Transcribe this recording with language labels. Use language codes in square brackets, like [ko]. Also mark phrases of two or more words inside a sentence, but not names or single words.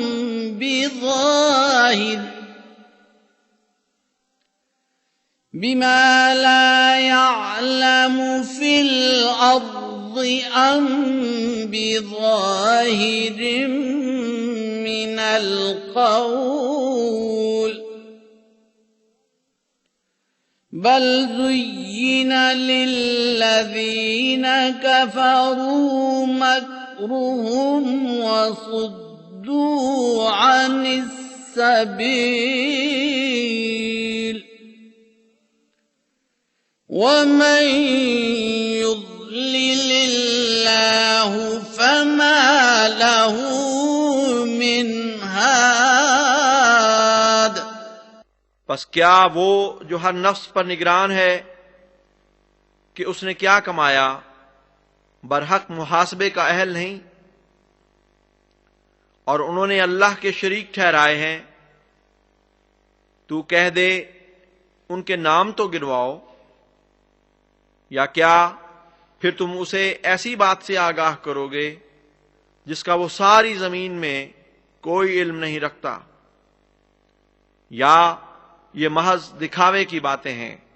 [ar] بما لا يعلم في الأرض أم بظاهر من القول بل زين للذين كفروا مكرهم وصدوا عن السبيل ومن يضلل الله فما له من هاد. [ur] بس کیا وہ جو ہر نفس پر نگران ہے کہ اس نے کیا کمایا برحق محاسبے کا اہل نہیں، اور انہوں نے اللہ کے شریک ٹھہرائے ہیں. تو کہہ دے ان کے نام تو گنواؤ، یا کیا پھر تم اسے ایسی بات سے آگاہ کرو گے جس کا وہ ساری زمین میں کوئی علم نہیں رکھتا، یا یہ محض دکھاوے کی باتیں ہیں.